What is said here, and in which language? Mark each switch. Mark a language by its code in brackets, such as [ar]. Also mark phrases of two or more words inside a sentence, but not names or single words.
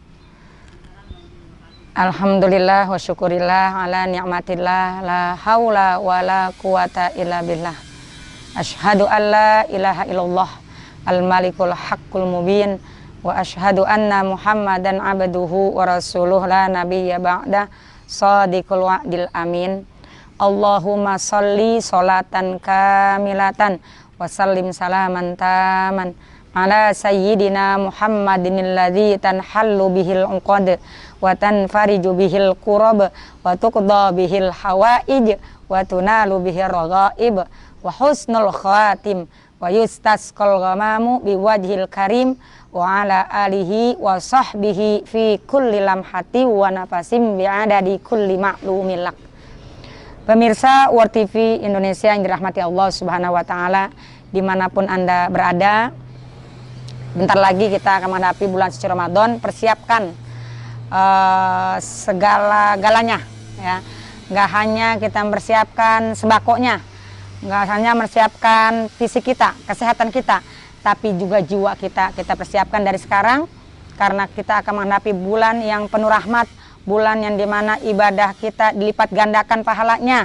[ar] الحمد لله والشكر لله على نعمة الله لا حول ولا قوة إلا بالله. أشهد أن لا إله إلا الله الملك الحق المبين وأشهد أن محمدا عبده ورسوله لا نبي بعد صادق الوعد الأمين. اللهم صل صلاة كاملة وسلم سلاما تاما على سيدنا محمد الذي تنحل به العقد وتنفرج به الكرب وتقضى به الحوائج وتنال به الرغائب وحسن الخاتم ويستسقى الغمام بوجهه الكريم وعلى آله وصحبه في كل لمحة ونفس بعدد كل معلوم لك. [id] Pemirsa World TV Indonesia yang dirahmati Allah [ar] سبحانه وتعالى, [id] dimanapun Anda berada, bentar lagi kita akan menghadapi bulan suci Ramadan. Persiapkan segala-galanya, ya. Nggak hanya kita mempersiapkan sembakonya, nggak hanya mempersiapkan fisik kita, kesehatan kita, tapi juga jiwa kita persiapkan dari sekarang, karena kita akan menghadapi bulan yang penuh rahmat, bulan yang dimana ibadah kita dilipat gandakan pahalanya.